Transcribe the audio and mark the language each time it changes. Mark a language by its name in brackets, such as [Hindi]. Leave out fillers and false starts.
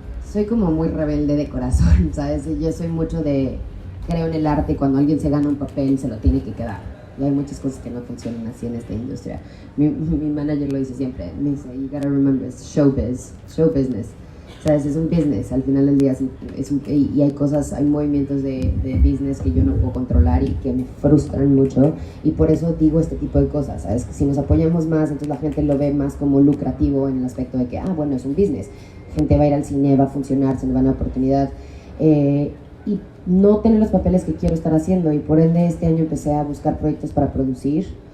[Spanish] soy como muy rebelde de corazón, ¿sabes? Yo soy mucho de... Creo en el arte y cuando alguien se gana un papel se lo tiene que quedar. Y hay muchas cosas que no funcionan así en esta industria. Mi manager lo dice siempre, me dice, [English] you gotta remember, it's show business. [Spanish] ¿Sabes? Es un business, al final del día y hay cosas, hay movimientos de business que yo no puedo controlar y que me frustran mucho, y por eso digo este tipo de cosas, ¿sabes? Si nos apoyamos más, entonces la gente lo ve más como lucrativo en el aspecto de que, bueno, es un business, gente va a ir al cine, va a funcionar, se nos va a dar una oportunidad, y no tener los papeles que quiero estar haciendo, y por ende este año empecé a buscar proyectos para producir.